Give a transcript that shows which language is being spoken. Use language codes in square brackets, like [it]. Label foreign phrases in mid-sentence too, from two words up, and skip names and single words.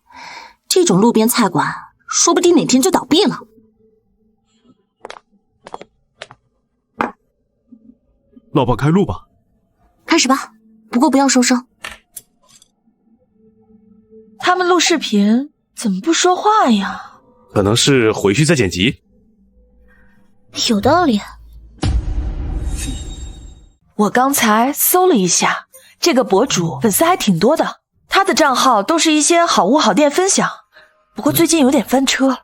[zh] 這種路邊菜館，說不定哪天就倒閉了。老婆，開錄吧。開始吧，不過不要收聲。他們錄視頻怎麼不說話呀？可能是回去再剪輯。有道理。我剛才搜了一下， 這個博主粉絲還挺多的，他的賬號都是一些好物好店分享，不過最近有點翻车。